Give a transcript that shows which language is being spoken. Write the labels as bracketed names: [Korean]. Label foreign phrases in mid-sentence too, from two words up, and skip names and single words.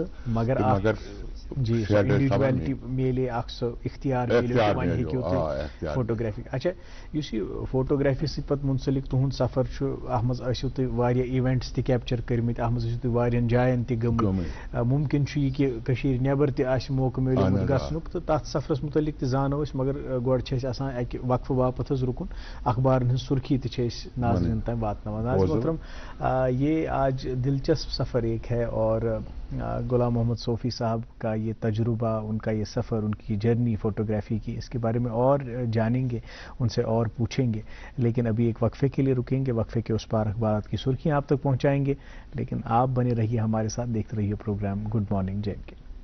[Kashmiri] مگر جی انڈیویجویلٹی میلے اکھ سُہ اختیار میلے وۄنۍ ہیٚکِو تُہۍ فوٹوگرافی اچھا یُس یہِ فوٹوگرافی سۭتۍ پتہٕ مُنسلک تُہُنٛد سفر چھُ اَتھ منٛز ٲسِو تُہۍ واریاہ ایونٹس تہِ کیپچر کٔرمٕتۍ اَتھ منٛز ٲسِو تُہۍ واریاہن جاین تہِ گٔمٕتۍ مُمکِن چھُ یہِ کہِ کٔشیٖرِ نٮ۪بر تہِ آسہِ موقعہٕ میلیومُت گژھنُک تہٕ تتھ سفرس مُتعلق تہِ زانو أسۍ مگر گۄڈٕ چھِ اَسہِ آسان اکہِ وقفہٕ باپتھ حظ رُکُن اخبارن ہٕنٛز سُرخی تہِ چھِ أسۍ ناظریٖن تام واتناوان [Urdu] ناظر محترم یہ آج دلچسپ سفر ایک ہے اور غلام محمد صوفی صاحب کا یہ تجربہ ان کا یہ سفر ان کی جرنی فوٹوگرافی کی اس کے بارے میں اور جانیں گے ان سے اور پوچھیں گے لیکن ابھی ایک وقفے کے لیے رکیں گے وقفے کے اس پار اخبارات کی سرخیاں آپ تک پہنچائیں گے لیکن آپ بنے رہیے ہمارے ساتھ دیکھتے رہیے پروگرام گڈ مارننگ جے کے